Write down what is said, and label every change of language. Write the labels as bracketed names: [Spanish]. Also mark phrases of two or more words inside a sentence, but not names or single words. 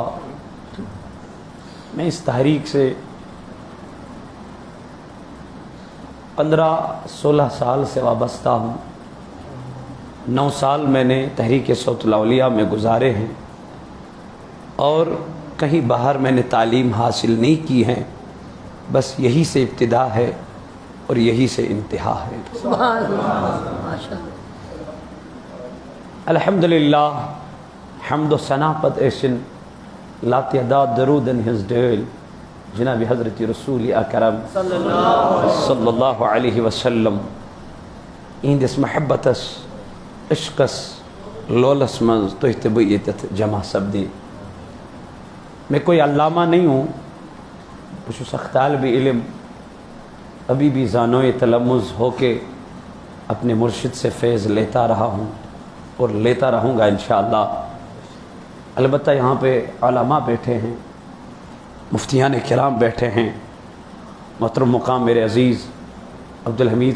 [Urdu] میں اس تحریک سے 15-16 سال سے وابستہ ہوں، 9 سال میں نے تحریک صوت الاولیاء میں گزارے ہیں اور کہیں باہر میں نے تعلیم حاصل نہیں کی ہے، بس یہی سے ابتدا ہے اور یہی سے انتہا ہے۔ [Arabic] سبحان اللہ، ماشاءاللہ۔ [Kashmiri] الحمدللہ حمد و ثنا پت ایسن لا تعداد درودن ہز ڈیل جناب حضرت رسول اکرم [Arabic] صلی اللہ علیہ وسلم [Kashmiri] اندس محبتس عشقس لولس منز تو احتبیتت جمع سبدی۔ [Urdu] میں کوئی علامہ نہیں ہوں، پشو سخت طالب علم، ابھی بھی زانوِ تلمذ ہو کے اپنے مرشد سے فیض لیتا رہا ہوں اور لیتا رہوں گا انشاءاللہ۔ البتہ یہاں پہ علماء بیٹھے ہیں، مفتیان کرام بیٹھے ہیں، محترم مقام میرے عزیز عبدالحمید